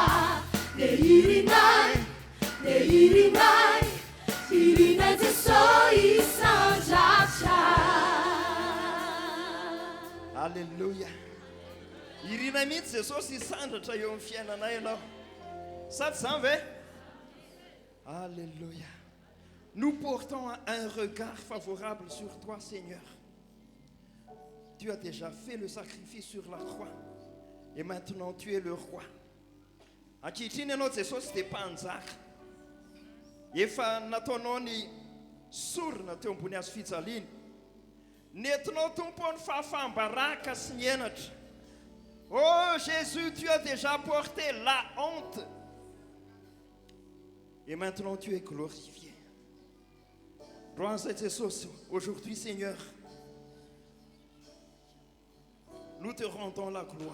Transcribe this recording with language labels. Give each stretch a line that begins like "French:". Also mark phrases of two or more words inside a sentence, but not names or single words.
Malagasy: Irinai soi sanjacha. Alléluia. Irina mihitsy Jesosy isandratra eo amin'ny fiainanay ianao. Sady zany ve? Alléluia.
French: Nous portons un regard favorable sur toi, Seigneur. Tu as déjà fait le sacrifice sur la croix. Et maintenant tu es le roi.
Malagasy: Ankehitriny ianao Jesosy dia mpanjaka. Efa nataonao ny sorona teo ambony hazo fijaliana. Nentinao tompo ny fahafahambaraka sy ny henatra.
French: Oh Jésus, tu as déjà porté la honte. Et maintenant tu es glorifié. Gloire à Jésus. Aujourd'hui, Seigneur, nous te rendons la gloire.